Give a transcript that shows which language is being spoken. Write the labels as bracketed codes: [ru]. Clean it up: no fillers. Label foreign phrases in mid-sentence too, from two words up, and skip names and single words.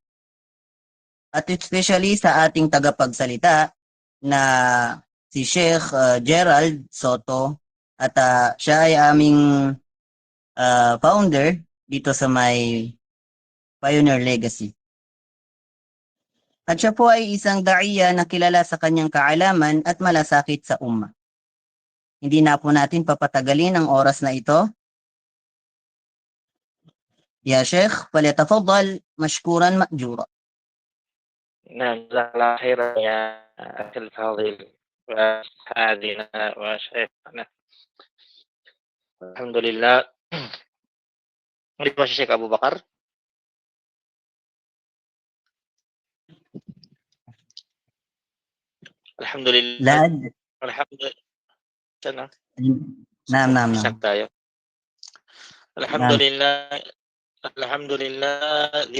[tl] At especially sa ating tagapagsalita na si Sheikh Gerald Soto at siya ay aming founder dito sa may Pioneer Legacy. At siya po ay isang daiya na kilala sa kanyang kaalaman at malasakit sa umma. Hindi na po natin papatagalin ang oras na ito. [ar] يا شيخ، فليتفضل مشكورا مأجورا. نعم جزاك الله خيرا يا أخي الفاضل وأستاذنا وشيخنا. الحمد لله. [tl] Muli po si Sheikh Abu Bakar. [ar] Alhamdulillah. لا Alhamdulillah. Sana. نعم نعم [tl] Isang [ar] نعم [tl] tayo. [ar] نعم الحمد لله. الحمد لله.